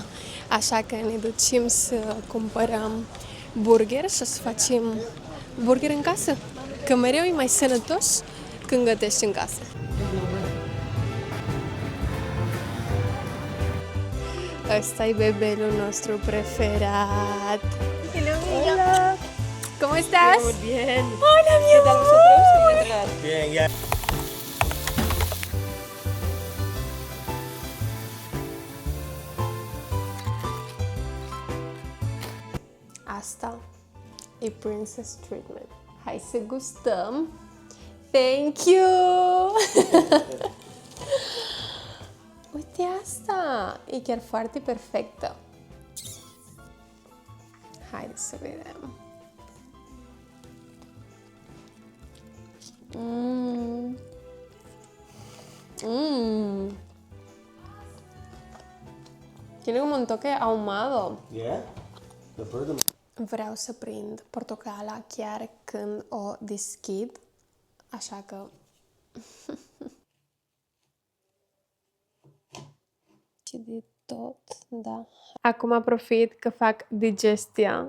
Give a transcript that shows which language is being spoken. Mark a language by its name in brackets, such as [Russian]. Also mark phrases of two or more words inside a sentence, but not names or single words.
[Romanian] Așa că ne ducem să cumpărăm burger și să facem burger în casă. Că mereu e mai sănătos când gătești în casă. Ăsta e bebelul nostru preferat. [Spanish] Hola! ¿Cómo estás? Muy bien. Hola, mi ¿Qué tal amor. vosotros? ¿Cómo entrar? Bien, ya. [Romanian] Asta e [English] princess treatment. [Romanian] Hai să gustăm. [English] Thank you! [Romanian] Uite asta! E chiar foarte perfectă. Haideți să vedem. [Spanish] Tiene como un toque ahumado. [English] Yeah? The bergamot. [Romanian] Vreau să prind portocala chiar când o deschid, așa că... Și de tot, da. Acum profit că fac digestia.